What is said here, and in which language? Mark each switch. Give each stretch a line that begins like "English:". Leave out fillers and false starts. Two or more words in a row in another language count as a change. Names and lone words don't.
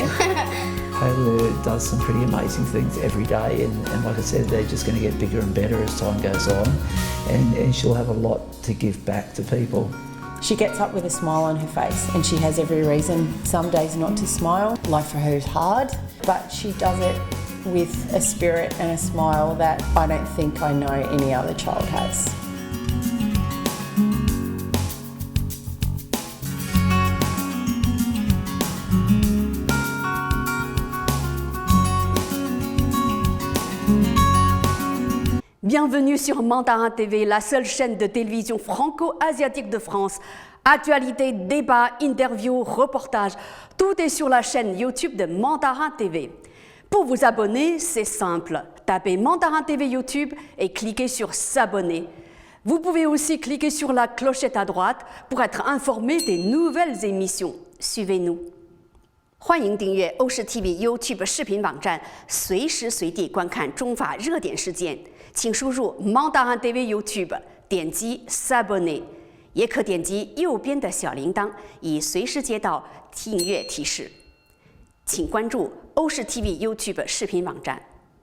English: Taylor does some pretty amazing things every day, and like I said, they're just going to get bigger and better as time goes on, and she'll have a lot to give back to people. She gets up with a smile on her face, and she has every reason some days not to smile. Life for her is hard, but she does it with a spirit and a smile that I don't think I know any other child has.
French: Bienvenue sur Mandarin TV, la seule chaîne de télévision franco-asiatique de France. Actualité, débat, interview, reportage, tout est sur la chaîne YouTube de Mandarin TV. Pour vous abonner, c'est simple. Tapez Mandarin TV YouTube et cliquez sur s'abonner. Vous pouvez aussi cliquer sur la clochette à droite pour être informé des nouvelles émissions. Suivez-nous.
Chinese: 欢迎订阅欧视 TV YouTube 视频网站，随时随地观看中法热点事件。请输入 Mandarin TV YouTube， 点击 s'abonner， 也可点击右边的小铃铛，以随时接到订阅提示。请关注欧视 TV YouTube 视频网站。